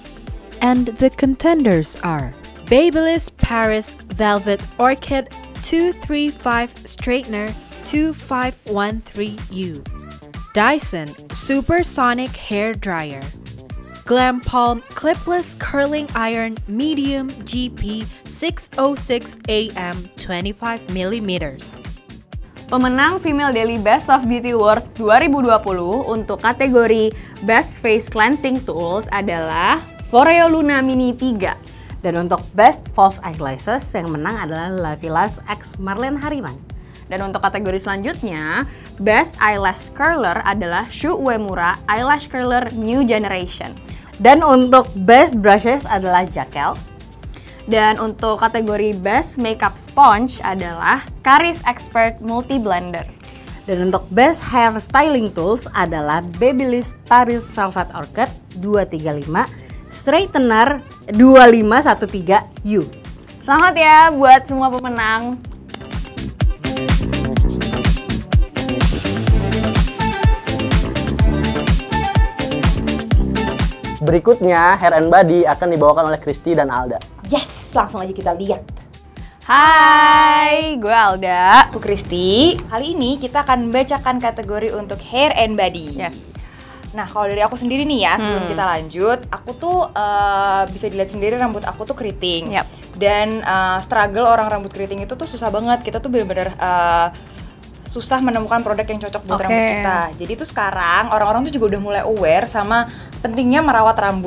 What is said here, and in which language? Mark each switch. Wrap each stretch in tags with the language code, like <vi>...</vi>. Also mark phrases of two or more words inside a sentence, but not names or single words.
<en>And the contenders are Babyliss Paris Velvet Orchid 235 Straightener 2513U, Dyson Supersonic Hair Dryer, Glam Palm Clipless Curling Iron Medium GP 606 AM 25mm.</en> <id>Pemenang Female Daily Best of Beauty Awards 2020 untuk kategori Best Face Cleansing Tools adalah Foreo Luna Mini 3. Dan untuk Best False Eyelashes yang menang adalah La Vie Lash X Marlene Hariman. Dan untuk kategori selanjutnya, Best Eyelash Curler adalah Shu Uemura Eyelash Curler New Generation. Dan untuk Best Brushes adalah Jaquel. Dan untuk kategori Best Makeup Sponge adalah Caris Expert Multi Blender. Dan untuk Best Hair Styling Tools adalah Babyliss Paris Velvet Orchid 235 Straightener 2513U. Selamat ya buat semua pemenang. Berikutnya, Hair and Body akan dibawakan oleh Christy dan Alda. Yes, langsung aja kita lihat. Hai, gue Alda. Aku Kristi. Kali ini kita akan membacakan kategori untuk</id> <en>hair and body.</en> <id>Yes. Nah, kalau dari aku sendiri nih ya, sebelum kita lanjut, aku tuh bisa dilihat sendiri rambut aku tuh keriting. Yap. Dan struggle orang rambut keriting itu tuh susah banget. Kita tuh bener-bener susah menemukan produk yang cocok buat Oke. rambut kita. Jadi tuh sekarang orang-orang tuh juga udah mulai aware sama pentingnya merawat rambut.</id>